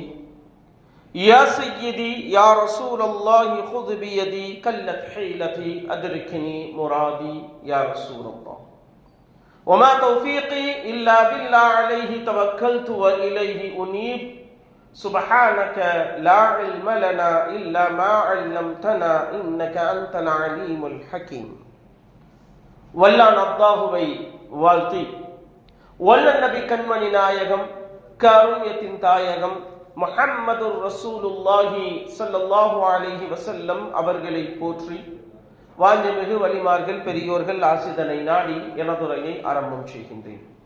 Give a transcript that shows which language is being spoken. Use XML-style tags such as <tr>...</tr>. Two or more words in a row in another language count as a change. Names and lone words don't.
<ar>يا سيدي يا رسول الله خذ بيدي كلت حيلتي أدركني مرادي يا رسول الله. وما توفيقي إلا بالله عليه توكلت وإليه أنيب. سبحانك لا علم لنا إلا ما علمتنا إنك أنت العليم الحكيم.</ar> <ta>வல்லான் அல்லாஹுவை வாழ்த்தி வல்ல நபி கண்மணி நாயகம் காருண்யத்தின் தாயகம் முஹம்மது</ta> <ar>رسول الله صلى الله عليه وسلم</ar> <ta>அவர்களை போற்றி வாஞ்சமிகு வலிமார்கள் பெரியோர்கள் ஆசிதனை நாடி எனதுரையை ஆரம்பம் செய்கின்றேன்.</ta>